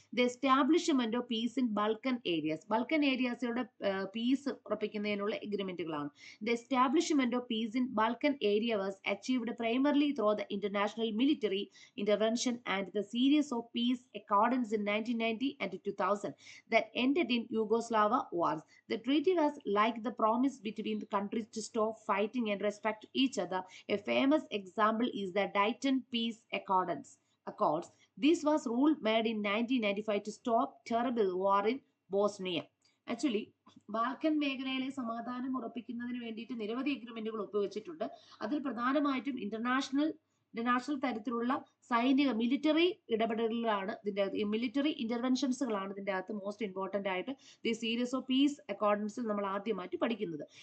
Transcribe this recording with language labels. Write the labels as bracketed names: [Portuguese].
[English] The establishment of peace in Balkan areas. [Malayalam] ബൾക്കൻ ഏരിയാസിലൂടെ piece ഉറപ്പിക്കുന്നതിനുള്ള എഗ്രിമെന്റുകളാണ്. [English] The establishment of peace in Balkan area was achieved primarily through the international military intervention and the series of peace accords in 1990 and 2000 that ended in Yugoslavia wars. The treaty was like the promise between the countries to stop fighting and respect each other. A famous example is the Dayton Peace Accords. This was rule made in 1995 to stop terrible war in Bosnia. [Malayalam] Actually, Balkan മേഖലയിലെ സമാധാനം ഉറപ്പിക്കുന്നതിന് വേണ്ടിയിട്ട് നിരവധി എഗ്രിമെന്റുകൾ ഒപ്പുവെച്ചിട്ടുണ്ട്. അതിൽ പ്രധാനമായിട്ടും international international തരത്തിലുള്ള സൈനിക military ഇടപെടലുകളാണ് ഇതിൻ്റെ അകത്ത്, മിലിറ്ററി ഇന്റർവെൻഷൻസുകളാണ് ഇതിൻ്റെ അകത്ത് മോസ്റ്റ് ഇമ്പോർട്ടൻ്റ് ആയിട്ട് ദി സീരീസ് ഓഫ് പീസ് അക്കോർഡൻസിൽ നമ്മൾ ആദ്യമായിട്ട് പഠിക്കുന്നത്.